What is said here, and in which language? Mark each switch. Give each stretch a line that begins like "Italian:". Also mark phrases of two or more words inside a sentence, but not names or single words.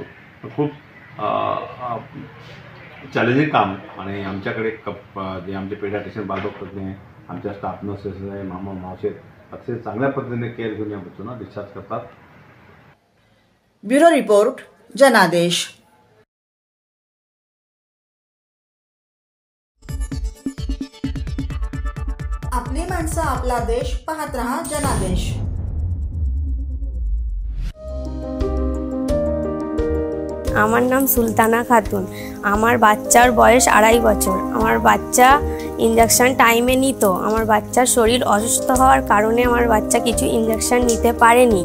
Marathi: खूप चॅलेंजिंग काम आणि आमच्याकडे जे आमचे पेडियाट्रिशियन बालडॉक्टर आहे, आमच्या
English: staff nurses
Marathi: आहे, मामा मावशी अतिशय चांगल्या पद्धतीने केअर घेऊन या बच्चूंना डिस्चार्ज करतात. ब्युरो रिपोर्ट, जनादेश. आपली माणसं, आपला देश, पाहत रहा जनादेश.
Bangla: আমার নাম সুলতানা খাতুন। আমার বাচ্চার বয়স 2.5 বছর। আমার বাচ্চা ইনজেকশন টাইমে নিত। আমার বাচ্চার শরীর অসুস্থ হওয়ার কারণে আমার বাচ্চা কিছু ইনজেকশন নিতে পারেনি।